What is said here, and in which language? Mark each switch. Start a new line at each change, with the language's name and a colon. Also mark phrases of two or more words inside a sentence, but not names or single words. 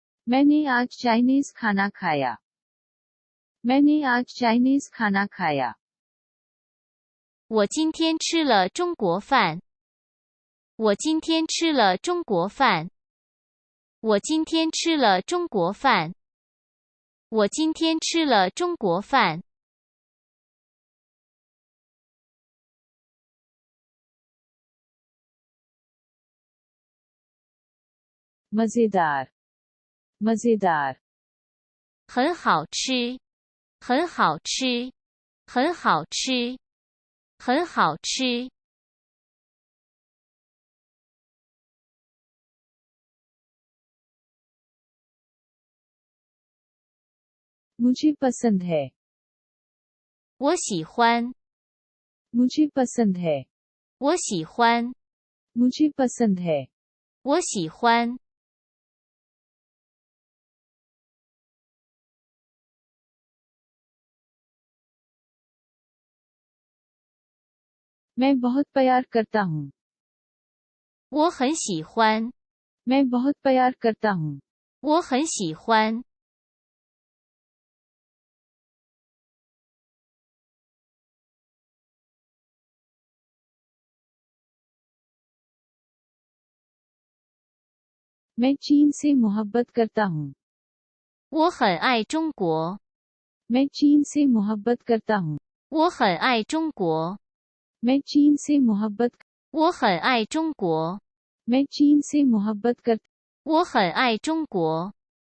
Hindi: मैंने आज चाइनीज खाना खाया। मैंने आज चाइनीज खाना खाया।
Chinese: 我今天吃了中国饭。我今天吃了中国饭。我今天吃了中国饭。我今天吃了中国饭。
Hindi: मजेदार मजेदार
Chinese: 很好吃，很好吃，很好吃，很好吃。
Hindi: मुझे पसंद है।
Chinese: 我喜欢，
Hindi: मुझे पसंद है।
Chinese: 我喜欢，
Hindi: मुझे पसंद है।
Chinese: 我喜欢。
Hindi: मैं बहुत प्यार करता हूँ।
Chinese: 我很喜欢，
Hindi: मैं बहुत प्यार करता हूँ।
Chinese: 我很喜欢。
Hindi: मैं चीन से मोहब्बत करता हूँ।
Chinese: 我很爱中国，
Hindi: मैं चीन से मोहब्बत करता हूँ।
Chinese: 我很爱中国，
Hindi: मैं चीन से मोहब्बत
Chinese: 我很爱中国，
Hindi: मैं चीन से मोहब्बत कर
Chinese: 我很爱中国。